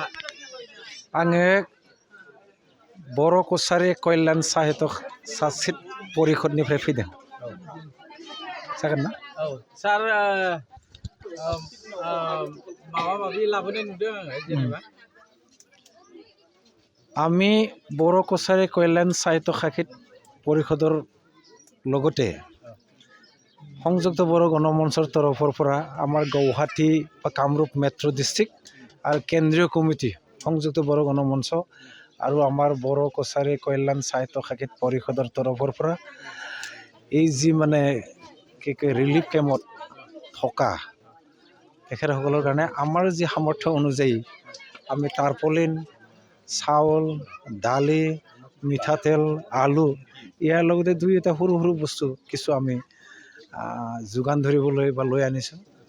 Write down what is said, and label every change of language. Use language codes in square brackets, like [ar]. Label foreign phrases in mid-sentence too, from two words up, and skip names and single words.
[brx] आङो बर' कसारी कल्याण साहित्य सासित परिषदनिफ्राय फैदों। जागोन ना? औ सार माबा माबि लाबोनाय नुदों आङो जेनेबा [as] আমি बर' कसारी कल्याण साहित्य सासित परिषदर লগতে সংযুক্ত बर' গণমঞ্চৰ তৰফৰ পৰা আমাৰ গুৱাহাটী বা কামৰূপ মেট্ৰ' ডিষ্ট্ৰিক্ট আৰু কেন্দ্ৰীয় কমিটি সংযুক্ত বৰ' গণমঞ্চ আৰু আমাৰ বৰ' কছাৰী কল্যাণ সাহিত্য সাহিত পৰিষদৰ তৰফৰ পৰা এই যি মানে কি কয় [en] relief campত [as] থকা তেখেতসকলৰ কাৰণে আমাৰ যি সামৰ্থ্য অনুযায়ী আমি টাৰ্পলিন চাউল দালি মিঠাতেল আলু ইয়াৰ লগতে দুই এটা সৰু সৰু বস্তু কিছু আমি যোগান ধৰিবলৈ বা লৈ আনিছোঁ।